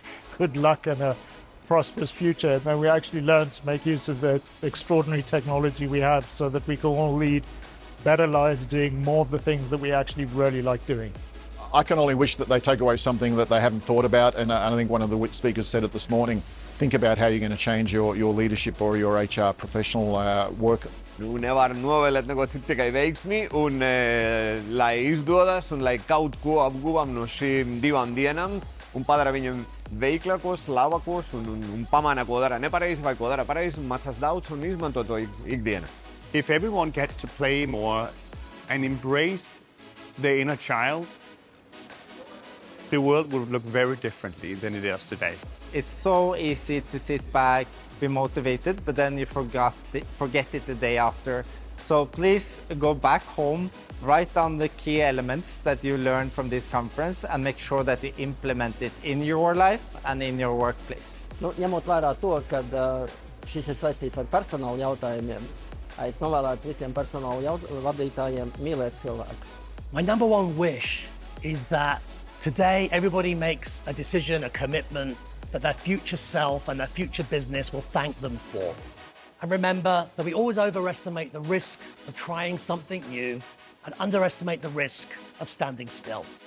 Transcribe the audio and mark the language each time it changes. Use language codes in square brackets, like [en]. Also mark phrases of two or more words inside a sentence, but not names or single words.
[en] Good luck and a prosperous future. And then we actually learn to make use of the extraordinary technology we have so that we can all lead better lives doing more of the things that we actually really like doing. I can only wish that they take away something that they haven't thought about, and I think one of the speakers said it this morning. Think about how you're going to change your leadership or your HR professional work. [lv] Ne var novēlēt neko tikai veiksmi un lai izdodas un lai kaut ko apguvam no šīm divām dienām un padara viņam veiklākos, labākos un pamana, ko dara nepareizi vai ko dara pareizi un mācās daudz un izmanto to ikdienā. [en] If everyone gets to play more and embrace their inner child, the world will look very differently than it does today. It's so easy to sit back, be motivated, but then you forget it the day after. So please go back home, write down the key elements that you learned from this conference and make sure that you implement it in your life and in your workplace. [lv] Ņemot vērā to, ka šis ir saistīts ar personāla jautājumiem, es novēlētu visiem personāla vadītājiem mīlēt cilvēkus. [en] My number one wish is that today everybody makes a decision, a commitment that their future self and their future business will thank them for. And remember that we always overestimate the risk of trying something new and underestimate the risk of standing still.